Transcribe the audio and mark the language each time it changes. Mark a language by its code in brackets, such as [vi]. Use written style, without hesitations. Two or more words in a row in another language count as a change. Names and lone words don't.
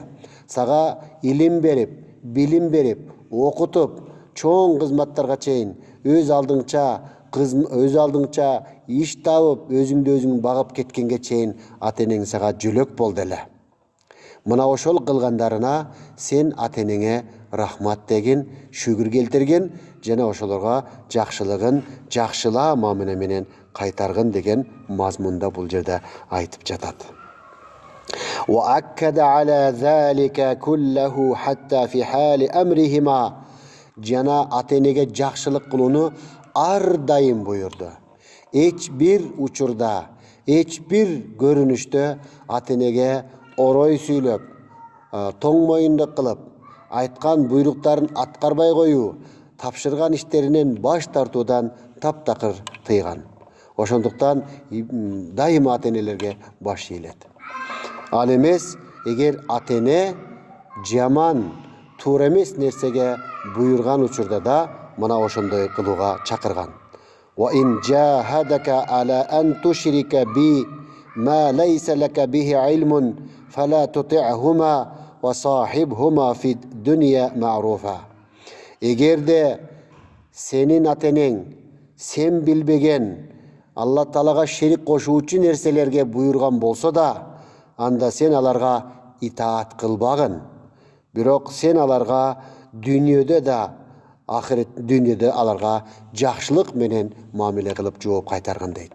[ky] Сага илим берип, билим берип, окутуп, чоң кызматтарга чейин өз алдыңча иш табып, өзүңдү өзүң багып кеткенге чейин ата-энең сага жөлөк болду эле. Мына ошол кылгандарына сен ата-энеңе рахмат дегин, шүгүр келтиргин, жана ошолорго жакшылыгын жакшыла мамиле менен кайтаргын деген мазмунда бул жерде айтып жатат. [ar] وأكد على ذلك كله حتى في حال أمرهما. [ky] Жана ата-энеге жакшылык кылууну ар дайым буйурду. Эч бир учурда, эч бир көрүнүштө ата-энеге орой сүйлөп, тоң моюндук кылып, айткан буйруктарын аткарбай коюу, тапшырган иштеринен баш тартуудан таптакыр тыйган. Ошондуктан дайыма ата-энелерге баш ийилет. Ал эмес, эгер ата-эне жаман, туура эмес нерсеге буйурган учурда да мына ошондой кылууга чакырган. [ar] وإن جاهداك على أن تشرك بي ما ليس لك به علم فلا تطعهما وصاحبهما في الدنيا معروفا. [ky] Эгерде сенин ата-энең сен билбеген Алла Таалага шерик кошуучу нерселерге буйурган болсо да, анда сен аларга итаат кылбагын. Бирок сен аларга дүйнөдө да, ахирет дүйнөдө аларга жакшылык менен мамиле кылып жооп кайтарган дейт.